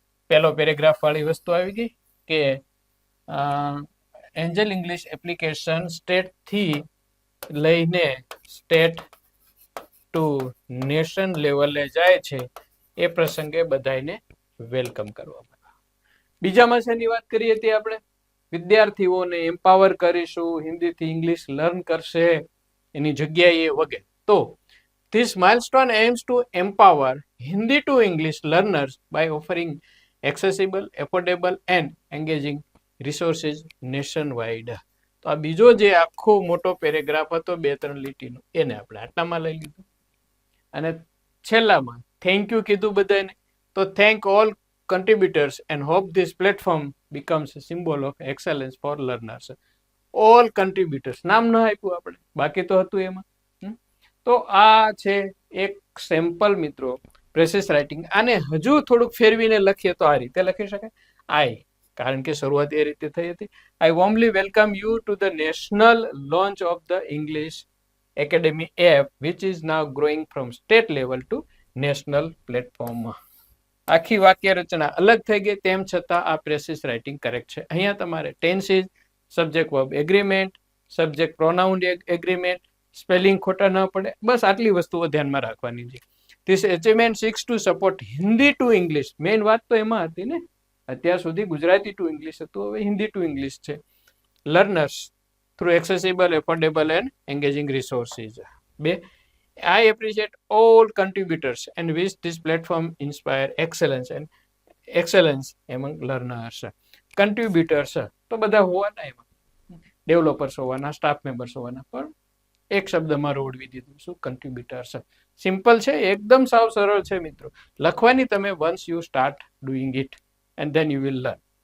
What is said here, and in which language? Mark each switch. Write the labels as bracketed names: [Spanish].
[Gujarati] પહેલો પેરેગ્રાફ વાળી વસ્તુ આવી ગઈ કે એન્જલ ઇંગ્લિશ એપ્લિકેશન સ્ટેટથી લઈને સ્ટેટ ટુ નેશન લેવલે જાય છે, એ પ્રસંગે બધાને વેલકમ કરવામાં. બીજામાં શેની વાત કરીએ તે આપણે વિદ્યાર્થીઓને એમ્પાવર કરીશું, હિન્દીથી ઇંગ્લિશ લર્ન કરશે એની જગ્યાએ વગેરે. [English] તો this milestone aims to empower Hindi to English learners by offering accessible, affordable and engaging resources nationwide. તો [Gujarati] તો આ બીજો જે આખો મોટો પેરેગ્રાફ હતો 2-3 લીટીનો એને આપણે આટલામાં લઈ લીધું. અને છેલ્લામાં થેન્ક યુ કીધું બધાને. [English] તો thank all contributors and hope this platform becomes a symbol of excellence for learners. [Gujarati] All કન્ટ્રીબ્યુટર્સ નામ ન આપ્યું આપણે, બાકી તો હતું એમાં. તો આ છે એક સેમ્પલ મિત્રો પ્રેસિસ રાઇટિંગ. આને હજુ થોડુંક ફેરવીને લખીએ તો આ રીતે લખી શકાય. આઈ, કારણ કે શરૂઆત એ રીતે થઈ હતી. [English] I warmly welcome you to the national launch of the English academy app which is now growing from state level to national પ્લેટફોર્મમાં. [Gujarati] આખી વાક્ય રચના અલગ થઈ ગઈ, તેમ છતાં આ પ્રેસિસ રાઇટિંગ કરેક્ટ છે. અહીંયા તમારે tenses, subject verb agreement, subject pronoun agreement, spelling ખોટા ન પડે, બસ આટલી વસ્તુઓ ધ્યાનમાં રાખવાની છે. [English] This achievement seeks to support Hindi to English. [Gujarati] Main વાત તો એમાં હતી ને, અત્યાર સુધી ગુજરાતી ટુ ઇંગ્લિશ હતું, હવે હિન્દી ટુ ઇંગ્લિશ છે. [English] Learners through accessible, affordable and engaging resources. 2, I appreciate all contributors and wish this platform inspire excellence among learners. [Gujarati] Contributors તો બધા હોવાના, એમાં ડેવલપર્સ હોવાના, સ્ટાફ મેમ્બર્સ હોવાના, પણ એક શબ્દમાં રોડવી દીધું. શું? કન્ટ્રીબ્યુટર્સ. સિમ્પલ છે, એકદમ સાવ સરળ છે મિત્રો. લખવાની તમે [English] Once you start doing it and then you will learn.